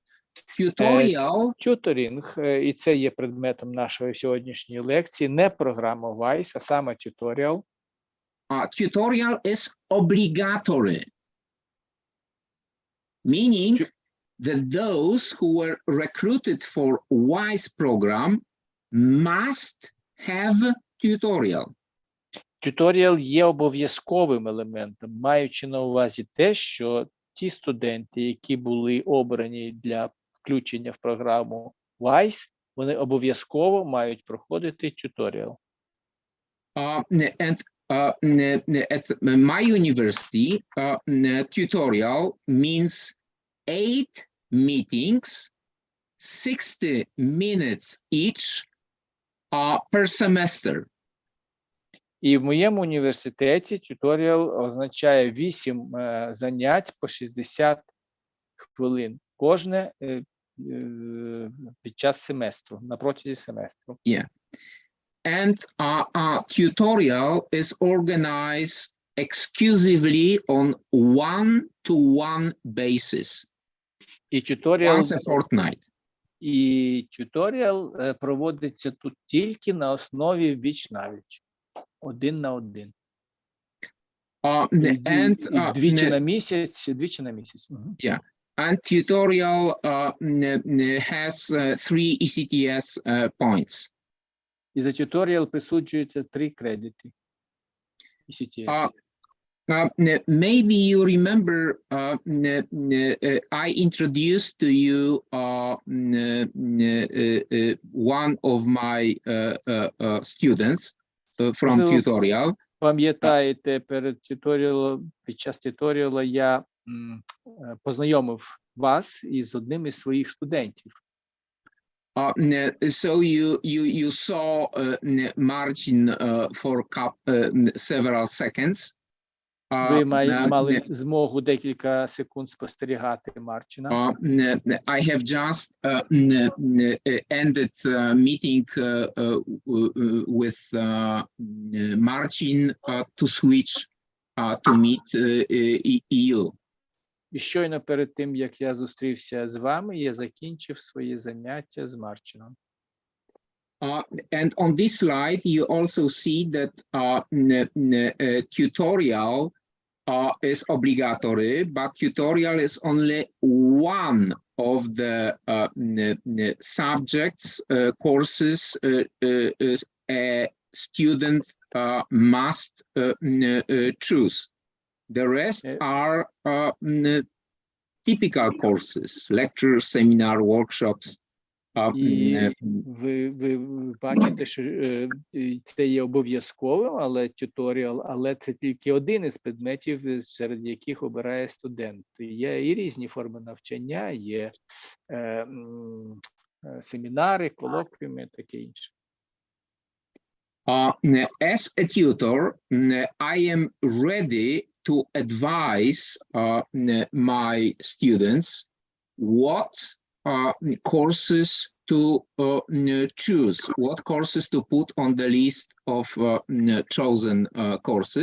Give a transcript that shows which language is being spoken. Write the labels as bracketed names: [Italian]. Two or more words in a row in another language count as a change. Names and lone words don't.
[Ukrainian] Тюторінг, і це є предметом нашої сьогоднішньої лекції, не програма WISE, а саме tutorial. [English] Tutorial is obligatory, meaning that those who were recruited for WISE program must have tutorial. [Ukrainian] Tutorial є обов'язковим елементом, маючи на увазі те, що ті студенти, які були обрані для включення в програму WISE, вони обов'язково мають проходити tutorial. [English] And at my university, tutorial means 8 meetings, 60 minutes each per semester. [Ukrainian] І в моєму університеті tutorial означає 8 занять по 60 хвилин кожне під час семестру, на протязі семестру. [English] Yeah. And tutorial is organized exclusively on one-to-one basis. Once a fortnight. [Ukrainian] І tutorial проводиться тут тільки на основі віч-навіч, один на один. Двічі на місяць. [English] Yeah. And tutorial has 3 ECTS points. [Ukrainian] І за tutorial присуджується 3 кредити. ECTS. [English] Maybe you remember I introduced to you one of my students from tutorial. [Ukrainian] Пам'ятаєте, під час tutorial я познайомив вас із одним із своїх студентів. [English] So you saw Marcin for several seconds. [Ukrainian] Ви мали змогу декілька секунд спостерігати Марчина. [English] I have just ended meeting with Marcin to switch to meet you. [Ukrainian] І щойно перед тим, як я зустрівся з вами, я закінчив свої заняття з Марчином. [English] And on this slide, you also see that tutorial is obligatory, but tutorial is only one of the subjects, courses a student must choose. The rest are typical courses, lectures, seminar, workshops. [Ukrainian] І ви бачите, що це є обов'язковим, але тюторіал, але це тільки один із предметів, серед яких обирає студент. Є і різні форми навчання, є семінари, колоквіуми, таке інше. [English] As a tutor, I am ready to advise my students what courses to choose, what courses to put on the list of chosen courses.